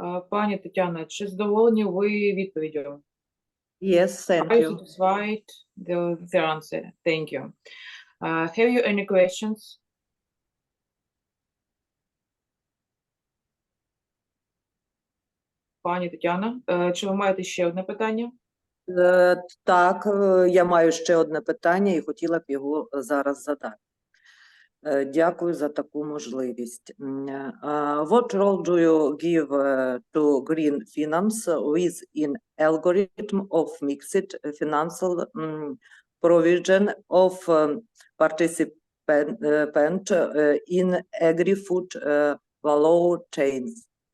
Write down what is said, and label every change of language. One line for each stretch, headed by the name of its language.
Ukrainian: Пані Тетяна, чи задоволені ви відповіддю?
English: Yes, thank Are you you. satisfied with the answer? Thank you. Have you any questions?
Ukrainian: Пані Тетяна, чи ви маєте ще одне питання? Так, я маю ще одне питання і хотіла б його зараз задати. Дякую за таку можливість.
English: What role do you give to green finance within algorithm of mixed financial provision of participant in agri-food value chains?